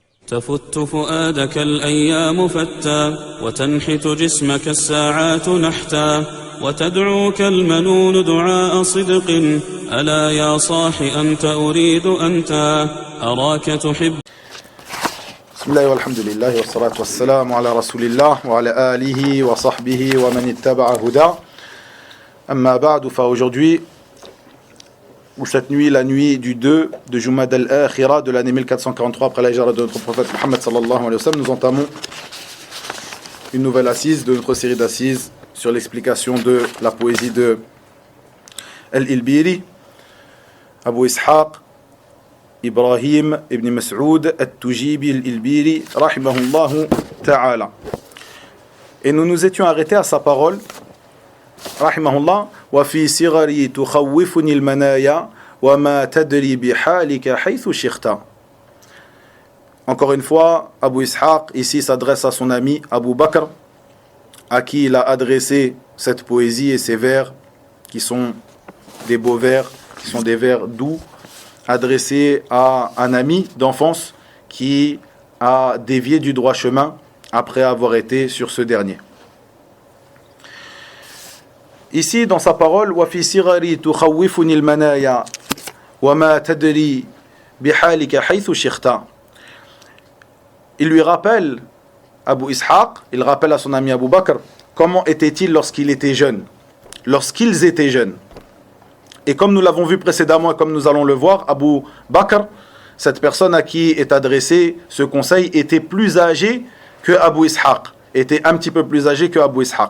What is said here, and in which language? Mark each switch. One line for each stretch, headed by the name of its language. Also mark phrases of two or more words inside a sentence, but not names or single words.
Arabic: تفت فؤادك الأيام فتى وتنحت جسمك الساعات نحتا وتدعوك المنون دعاء صدق ألا يا صاح أنت أريد أنت أراك تحب. بسم الله والحمد لله والصلاة والسلام على رسول الله وعلى آله وصحبه ومن اتبع هدى. أما بعد,
French: aujourd'hui, ou cette nuit, la nuit du 2 de Jumad al-Akhira de l'année 1443 après la hijra de notre prophète Muhammad
Arabic: صلى الله عليه وسلم,
French: nous entamons une nouvelle assise de notre série d'assises sur l'explication de la poésie de Al-Ilbiri, Abu Ishaq Ibrahim ibn Mas'ud al-Tujibi al-Ilbiri
Arabic: رحمه الله تعالى.
French: Et nous nous étions arrêtés à sa parole rahimahullah,
Arabic: وفي صغري تخوفني المنايا وما تدري بحالك حيث شخت.
French: Encore une fois, Abu Ishaq ici s'adresse à son ami Abu Bakr, à qui il a adressé cette poésie et ces vers qui sont des beaux vers, qui sont des vers doux, adressés à un ami d'enfance qui a dévié du droit chemin après avoir été sur ce dernier. Ici, dans sa parole,
Arabic: وفي صغري تخوفني المنايا وما تدري بحالك حيث شخت.
French: Il lui rappelle, Abu Ishaq, il rappelle à son ami Abu Bakr, comment était-il lorsqu'il était jeune, lorsqu'ils étaient jeunes. Et comme nous l'avons vu précédemment et comme nous allons le voir, Abu Bakr, cette personne à qui est adressé ce conseil, était plus âgé que Abu Ishaq, était un petit peu plus âgé que Abu Ishaq.